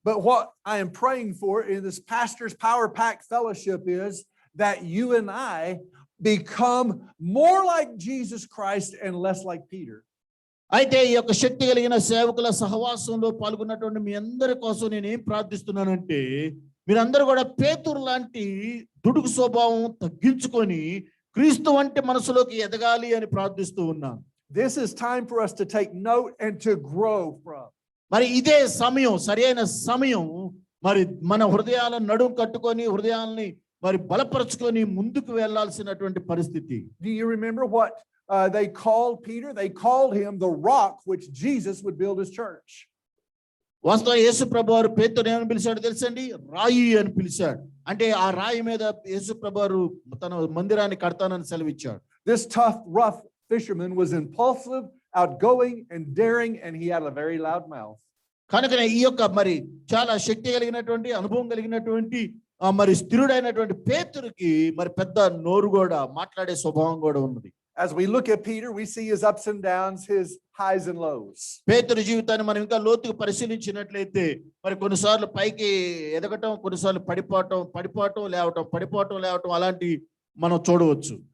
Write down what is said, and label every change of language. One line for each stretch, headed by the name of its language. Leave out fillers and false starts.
English: But what I am praying for in this pastor's power pack fellowship is that you and I become more like Jesus Christ and less like Peter.
Telugu: అయితే ఈ యొక్క శక్తి కలిగిన సేవకుల సహవాసంలో పాల్గొన్నటువంటి మీ అందరి కోసం నేను ఏం ప్రార్థిస్తున్నానంటే మీరందరూ కూడా పేతురు లాంటి దుడుకు స్వభావం తగ్గించుకొని క్రీస్తు వంటి మనసులోకి ఎదగాలి అని ప్రార్థిస్తూ ఉన్నాను.
English: This is time for us to take note and to grow from.
Telugu: మరి ఇదే సమయం, సరైన సమయం, మరి మన హృదయాలను నడుం కట్టుకొని హృదయాల్ని మరి బలపరుచుకొని ముందుకు వెళ్లాల్సినటువంటి పరిస్థితి.
English: Do you remember what they called Peter? They called him the rock which Jesus would build his church.
Telugu: వాస్తవ యేసు ప్రభువారు పేతురుని ఏమని పిలిచాడు తెలుసండి? రాయి అని పిలిచాడు. అంటే ఆ రాయి మీద యేసు ప్రభువారు తన మందిరాన్ని కడతానని సెలవిచ్చాడు.
English: This tough, rough fisherman was impulsive, outgoing and daring, and he had a very loud mouth.
Telugu: కనుక ఈ యొక్క మరి చాలా శక్తి కలిగినటువంటి అనుభవం కలిగినటువంటి మరి స్థిరుడైనటువంటి పేతురుకి మరి పెద్ద నోరు కూడా మాట్లాడే స్వభావం కూడా ఉన్నది.
English: As we look at Peter, we see his ups and downs, his highs and lows.
Telugu: పేతురు జీవితాన్ని మనం ఇంకా లోతుగా పరిశీలించినట్లయితే మరి కొన్నిసార్లు పైకి ఎదగటం, కొన్నిసార్లు పడిపోవటం లేవటం అలాంటి మనం చూడవచ్చు.